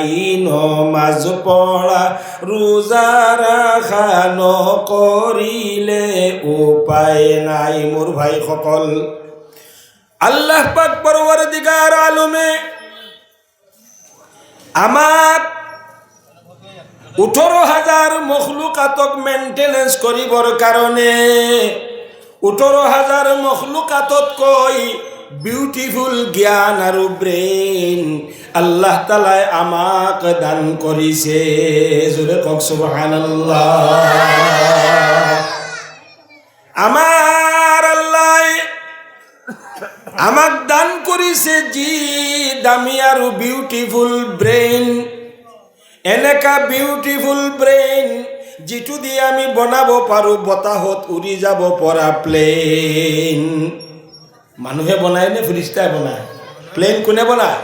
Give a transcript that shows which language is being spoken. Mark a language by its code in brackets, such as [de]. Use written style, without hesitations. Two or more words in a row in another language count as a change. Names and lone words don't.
[as] নমাজ পড়া রোজা রাখা নকরিলে উপায় নাই। মোর ভাই সকল, আল্লাহ পাক [ur] پروردگار عالم [as] আমার 18,000 মখলুকাতক মেইনটেনেন্স করিবৰ কাৰণে 18,000 মখলুকাততকৈ বিউটিফুল জ্ঞান আৰু ব্ৰেইন আল্লাহ তালাই আমাক দান কৰিছে। জোৰে কওক সুবহানাল্লাহ। আমার আল্লাহ আমাক দান কৰিছে যি দামী আৰু [en] beautiful brain. [as] এনেকা [en] beautiful brain [as] যিটো দিয়ে আমি বনাব পাৰোঁ বতাহত উৰি যাব পৰা প্লেন। মানুহে বনায় নে ফিৰিষ্টাই বনায়? প্লেন কোনে বনায়?